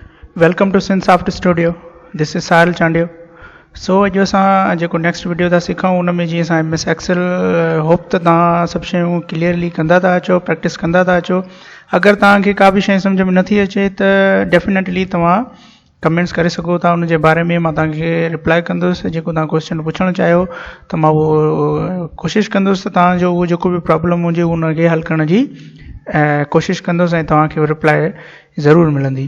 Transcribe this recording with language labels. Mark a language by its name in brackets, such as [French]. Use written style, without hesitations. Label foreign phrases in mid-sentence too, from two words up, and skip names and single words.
[English] Welcome to Synsoft Studio. This is Sahil Chandiyo. [Sindhi] So अॼु असां जेको [English] next video [Sindhi] था सिखूं उन में जीअं असां MS एक्सेल होप त तव्हां सभु शयूं क्लियरली कंदा था अचो, प्रैक्टिस कंदा था अचो. अगरि तव्हांखे का बि शइ सम्झ में नथी अचे त डेफिनेटली तव्हां कमेंट्स करे सघो था. उन जे बारे में मां तव्हांखे रिप्लाई कंदुसि. जेको तव्हां क्वेश्चन पुछणु चाहियो त मां उहो कोशिशि कंदुसि त तव्हांजो उहो जेको बि प्रॉब्लम हुजे उनखे हल करण जी कोशिशि कंदुसि ऐं तव्हांखे रिप्लाई ज़रूरु मिलंदी.